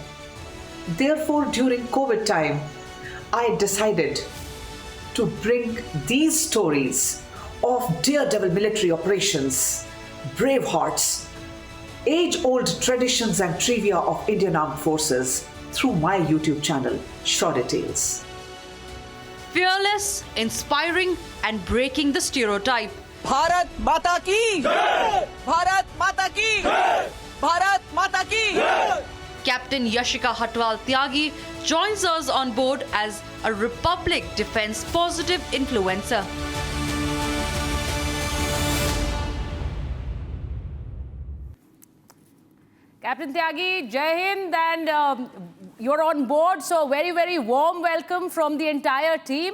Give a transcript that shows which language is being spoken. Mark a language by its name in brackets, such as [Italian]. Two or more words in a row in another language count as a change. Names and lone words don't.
[English] Therefore, during COVID time, I decided to bring these stories of daredevil military operations, brave hearts, age-old traditions and trivia of Indian Armed Forces through my YouTube channel, Short Details. Fearless, inspiring, and breaking the stereotype. [Hindi] Bharat Mata Ki! Bharat Mata Ki! Bharat Mata Ki! [English] Captain Yashika Hatwal Tyagi joins us on board as a Republic Defence Positive Influencer. Captain Tyagi, [Hindi] Jai Hind, [English] and you're on board, so very, very warm welcome from the entire team.